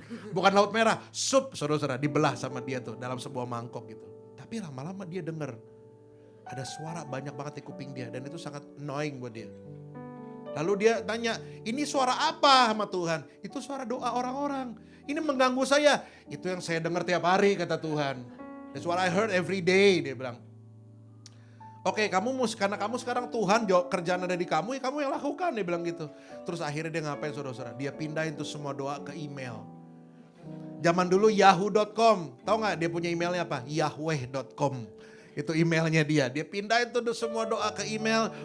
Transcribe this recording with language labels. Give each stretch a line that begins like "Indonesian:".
Indonesian: Bukan laut merah, sup saudara-saudara. Dibelah sama dia tuh dalam sebuah mangkok gitu. Tapi lama-lama dia denger. Ada suara banyak banget di kuping dia. Dan itu sangat annoying buat dia. Lalu dia tanya, ini suara apa sama Tuhan? Itu suara doa orang-orang. Ini mengganggu saya. Itu yang saya dengar tiap hari kata Tuhan.
English: That's what I heard every day,
Indonesian: dia bilang. Oke, karena kamu sekarang Tuhan, kerjaan ada di kamu, ya kamu yang lakukan, dia bilang gitu. Terus akhirnya dia ngapain saudara-saudara? Dia pindahin tuh semua doa ke email. Zaman dulu yahoo.com, tahu gak dia punya emailnya apa? Yahweh.com. Itu emailnya dia. Dia pindahin tuh semua doa ke email.